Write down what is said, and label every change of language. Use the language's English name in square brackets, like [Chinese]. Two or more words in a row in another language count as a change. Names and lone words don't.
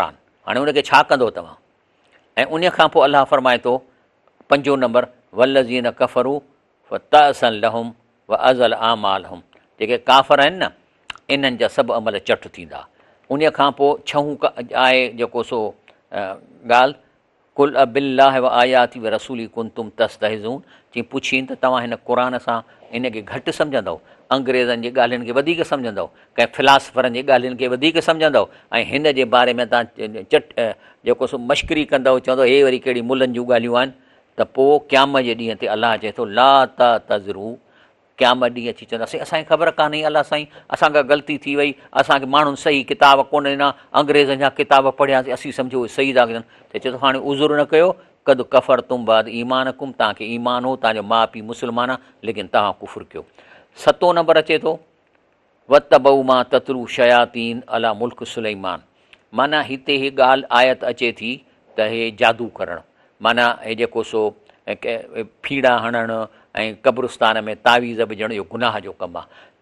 [Sindhi] हाणे उनखे छा कंदो तव्हां? ऐं उन खां पोइ अलाह फ़रमाए थो 5 नंबर, [Arabic] والذين كفروا فتعسا لهم وأضل أعمالهم, [Sindhi] जेके काफ़र आहिनि न, इन्हनि जा सभु अमल चट थींदा। उन खां पोइ 6 आहे जेको सो ॻाल्हि, [Arabic] قل بالله وآياتي ورسولي كنتم تستهزئون, [Sindhi] चई पुछीनि त तव्हां हिन क़ुर सां इनखे घटि सम्झंदव, अंग्रेज़नि जी ॻाल्हियुनि खे वधीक सम्झंदव, कंहिं फिलासफ़रनि जी ॻाल्हियुनि खे वधीक सम्झंदव, ऐं हिन जे बारे में तव्हां जेको सो मश्करी कंदव, चवंदव हे वरी कहिड़ी मुलनि जूं ॻाल्हियूं आहिनि, त पोइ क़यामत जे ॾींहं ते अलाह चए थो [Arabic] لا تعتذروا, [Sindhi] क़यामत ॾींहुं अची चवंदासीं असांखे ख़बर कान्हे अलाह साईं, असांखां ग़लती थी वई, असांखे माण्हुनि सही किताब कोन ॾिना, अंग्रेज़नि जा किताब पढ़ियासीं, असीं सम्झो सही था कनि, त चए थो हाणे उज़ुर न कयो, [Arabic] قد كفرتم بعد إيمانكم, [Sindhi] तव्हांखे ईमान हो, तव्हांजो माउ पीउ मुस्लमान आहे, लेकिन तव्हां कुफ़ुर कयो। 7 नंबर अचे थो [Arabic] واتبعوا ما تتلو الشياطين على ملك سليمان, [Sindhi] माना हिते ही ॻाल्हि आयत अचे थी त हे जादू करणु, माना हे जेको सो फीड़ा हणणु ऐं क़ब्रिस्तान में तावीज़ विझणु इहो गुनाह जो कमु आहे।